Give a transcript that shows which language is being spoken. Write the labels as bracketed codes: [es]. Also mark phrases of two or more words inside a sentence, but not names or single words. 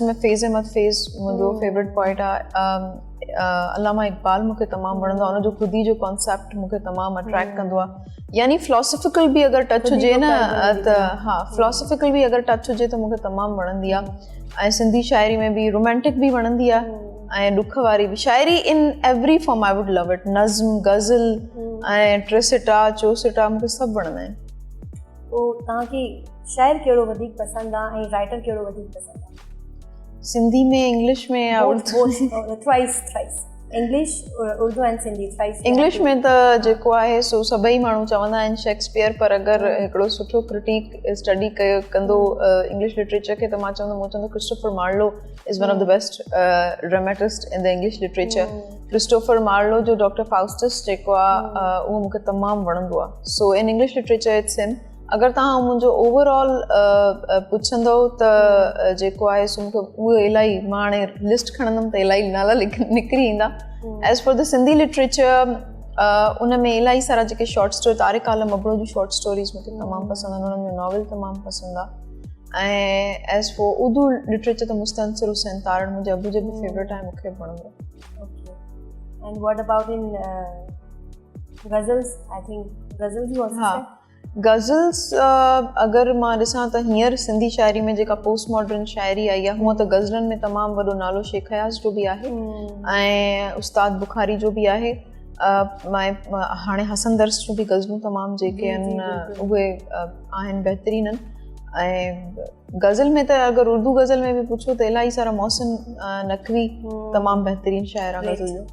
[sd] में फ़ैज़ अहमद फ़ैज़ मुंहिंजो [en] favorite poet [sd] आहे अलामा इक़बाल मूंखे तमामु वणंदो आहे उनजो ख़ुदि जो कॉन्सेप्ट मूंखे तमामु अट्रैक्ट कंदो आहे यानी फिलोसॉफिकल बि अगरि टच हुजे न त हा फिलोसॉफिकल बि अगरि टच हुजे त मूंखे तमामु वणंदी आहे ऐं सिंधी शाइरी में बि रोमेंटिक बि वणंदी आहे ऐं ॾुख वारी बि शाइरी [en] in every form I would love it [sd] नज़्म गज़ल ऐं ट्रिसिटा चौसिटा मूंखे सभु वणंदा आहिनि पोइ तव्हांखे शाइर कहिड़ो वधीक पसंदि आहे ऐं राइटर कहिड़ो वधीक पसंदि आहे सिंधी में इंग्लिश में या [en] thrice English Urdu and Sindhi thrice [sd] इंग्लिश में त जेको आहे सो सभई माण्हू चवंदा आहिनि शेक्सपियर पर अगरि हिकिड़ो सुठो क्रिटिक स्टडी कंदो [en] English literature [sd] खे त मां चवंदो क्रिस्टोफर मार्लो [en] is one of the best dramatist in the English literature [sd] क्रिस्टोफर मार्लो जो डॉक्टर फाउस्टस जेको आहे उहो मूंखे तमामु वणंदो आहे [en] so in English literature it's him [sd] अगरि तव्हां मुंहिंजो ओवरऑल पुछंदो त जेको आहे सो मूंखे उहे इलाही मां हाणे लिस्ट खणंदमि त इलाही नाला निकिरी ईंदा [en] as for the Sindhi literature [sd] उन में इलाही सारा जेके [en] short story [sd] तारिक आलम अबड़ो जी [en] short stories [sd] मूंखे तमामु पसंदि आहिनि उन्हनि जो नॉवल तमामु पसंदि आहे ऐं [en] as for Urdu literature [sd] त मुस्तनसिर हुसैन तारण मुंहिंजे अबू जो बि फेवरेट आहे मूंखे वणंदो [en] आहे and what about in ghazals I think ghazals you also [sd] गज़ल्स अगरि मां ॾिसां त हींअर सिंधी शाइरी में जेका [en] post modern [sd] शाइरी आई आहे हूअं त गज़लनि में तमामु वॾो नालो शेख हयास जो बि आहे ऐं उस्ताद बुखारी जो बि आहे हाणे हसन दर्स जो बि गज़लूं तमामु जेके आहिनि उहे आहिनि बहितरीन आहिनि ऐं गज़ल में त अगरि उर्दू गज़ल में बि पुछो त इलाही सारा मोहसिन नक़वी तमामु बहितरीन शाइर आहे गज़ल जो